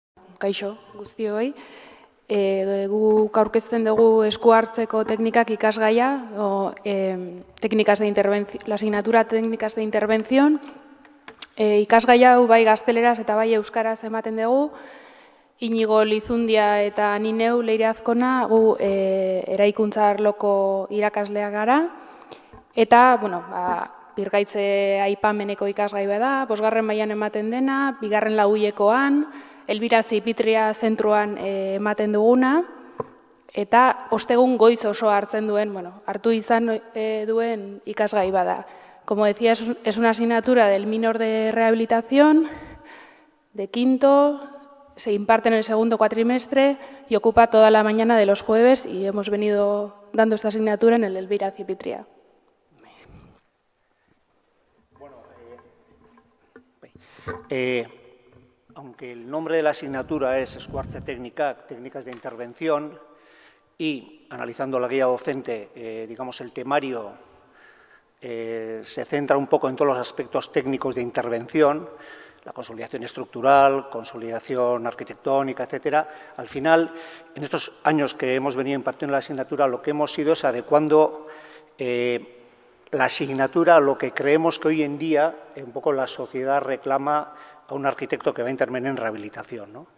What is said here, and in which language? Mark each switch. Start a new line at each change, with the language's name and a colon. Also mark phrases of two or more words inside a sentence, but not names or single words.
Basque: kaixo guztioi. Guk aurkezten dugu esku hartzeko teknikak ikasgaia,
Spanish: la asignatura técnicas de intervención.
Basque: Ikasgaia hau bai gazteleraz eta bai euskaraz ematen dugu. Inigo Lizundia eta ni neu Leire Azkona gu eraikuntza arloko irakasleak gara. Eta, birgaitze aipameneko ikasgai bada, 5. mailan ematen dena, 2. lauhilekoan, Elbira Zipitria zentruan ematen duguna, eta ostegun goiz oso hartzen duen, hartu izan duen ikasgai bada.
Spanish: Como decía, es una asignatura del minor de rehabilitación, de quinto, se imparte en el segundo cuatrimestre y ocupa toda la mañana de los jueves y hemos venido dando esta asignatura en el Elbira Zipitria. Aunque el nombre de la asignatura es Esku hartze teknikak, técnicas de intervención, y analizando la guía docente, digamos, el temario se centra un poco en todos los aspectos técnicos de intervención, la consolidación estructural, consolidación arquitectónica, etcétera. Al final, en estos años que hemos venido impartiendo la asignatura, lo que hemos ido es adecuando la asignatura a lo que creemos que hoy en día un poco la sociedad reclama a un arquitecto que va a intervenir en rehabilitación, ¿no?